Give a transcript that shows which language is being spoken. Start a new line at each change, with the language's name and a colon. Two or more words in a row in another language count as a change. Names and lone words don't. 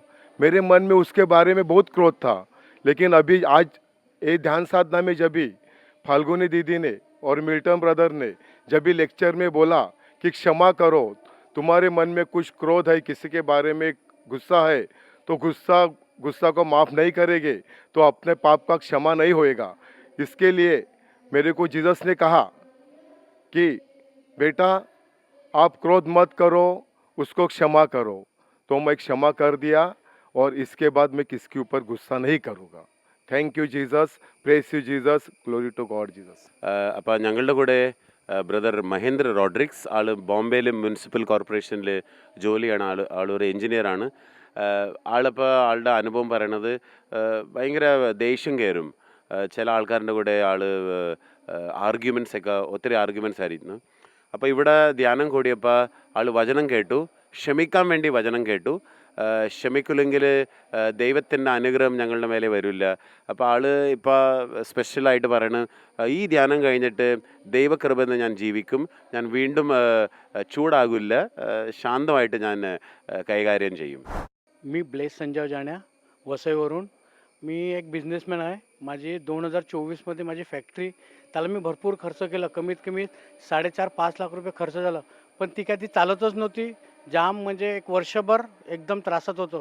Hindi: मेरे मन में उसके बारे में बहुत क्रोध था। लेकिन अभी आज ये ध्यान साधना में जब भी फाल्गुनी दीदी ने और मिल्टन ब्रदर ने जब भी लेक्चर में बोला कि क्षमा करो, तुम्हारे मन में कुछ क्रोध है, किसी के बारे में गुस्सा है, तो गुस्सा को माफ़ नहीं करेंगे तो अपने पाप का क्षमा नहीं होएगा। इसके लिए मेरे को जीसस ने कहा कि बेटा आप क्रोध मत करो, उसको क्षमा करो। तो मैं क्षमा कर दिया और इसके बाद मैं किसके ऊपर गुस्सा नहीं करूँगा।
English: Thank you Jesus, praise you Jesus, glory to God Jesus.
Malayalam: അപ്പോൾ ഞങ്ങളുടെ കൂടെ ബ്രദർ മഹേന്ദ്ര റോഡ്രിക്സ്, ആൾ ബോംബെയിൽ മുനിസിപ്പൽ കോർപ്പറേഷനിൽ ജോലിയാണ്. ആളൊരു എൻജിനീയറാണ്. ആളിപ്പോൾ ആളുടെ അനുഭവം പറയണത് ഭയങ്കര ദേഷ്യം കയറും. ചില ആൾക്കാരുടെ കൂടെ ഒത്തിരി ആർഗ്യുമെൻറ്റ്സ് ആയിരുന്നു. അപ്പോൾ ഇവിടെ ധ്യാനം കൂടിയപ്പോൾ ആൾ വചനം കേട്ടു, ക്ഷമിക്കാൻ വേണ്ടി വചനം കേട്ടു. ക്ഷമിക്കില്ലെങ്കിൽ ദൈവത്തിൻ്റെ അനുഗ്രഹം ഞങ്ങളുടെ മേലെ വരില്ല. അപ്പോൾ ആൾ ഇപ്പോൾ സ്പെഷ്യലായിട്ട് പറയണ, ഈ ധ്യാനം കഴിഞ്ഞിട്ട് ദൈവകൃപന്ന് ഞാൻ ജീവിക്കും, ഞാൻ വീണ്ടും ചൂടാകില്ല, ശാന്തമായിട്ട് ഞാൻ കൈകാര്യം ചെയ്യും.
Marathi: मी ब्लेस संजय जाण्या, वसईवरून. मी एक बिझनेसमॅन आहे. माझी 2024मध्ये माझी फॅक्टरी, त्याला मी भरपूर खर्च केला. कमीत कमी 4.5-5 लाख रुपये खर्च झाला. पण ती काय ती चालतच नव्हती. जाम म्हणजे एक वर्षभर एकदम त्रासात होतो.